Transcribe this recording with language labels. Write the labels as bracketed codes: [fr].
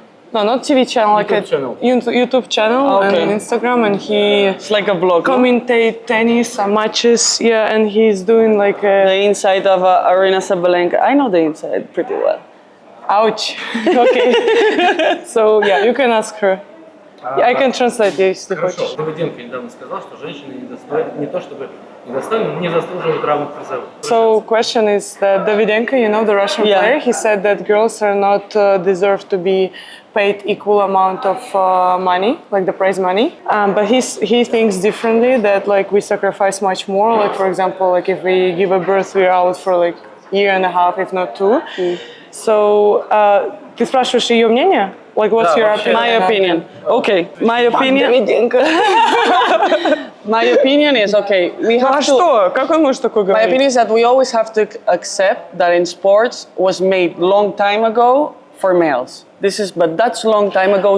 [en] No, not TV channel, like a YouTube channel and Instagram, and he... It's like a blog. Commentate tennis matches, yeah, and he's doing like the inside of Arina Sabalenka. I know the inside pretty well. Ouch. Okay. So, yeah, you can ask her. I can translate, [ru] если хочешь. Давыденко недавно сказал, что женщины не то чтобы недостойны, но не заслуживают равных призовых. [en] So question is that Davydenko, you know, the Russian player, he said that girls are not deserve to be paid equal amount of money, like the prize money. But he thinks differently, that like we sacrifice much more. Like for example, like if we give a birth, we're out for like year and a half, if not two. [ru] So ты спрашиваешь ее мнение? [en] Like what's your opinion? My opinion. Okay, my opinion. My opinion is okay. We have to. [ru] Что? Как он может такое [en] My [ru] говорить? [en] opinion is that we always have to accept that in sports was made long time ago for males. But that's long time ago.